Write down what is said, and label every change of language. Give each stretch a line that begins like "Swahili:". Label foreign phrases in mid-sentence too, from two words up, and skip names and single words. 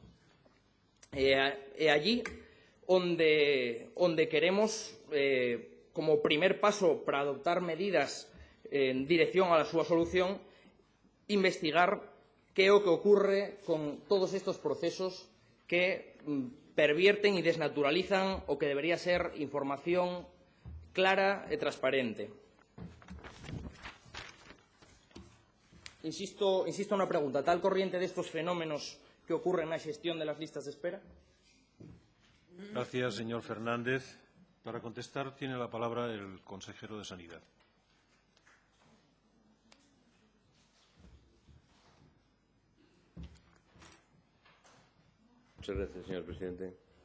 Galician: E allí onde queremos,
Spanish: como primer paso para adoptar medidas en dirección a la
Galician: súa solución, investigar que é o que ocurre con todos estos procesos que pervierten e desnaturalizan o que debería ser información clara e transparente. Insisto na pregunta,
Spanish: ¿está al corriente de estos fenómenos que ocurren
Galician: na xestión
Spanish: de las listas de espera? Gracias, señor Fernández. Para contestar tiene la palabra el consejero de Sanidad. Muchas gracias, señor presidente.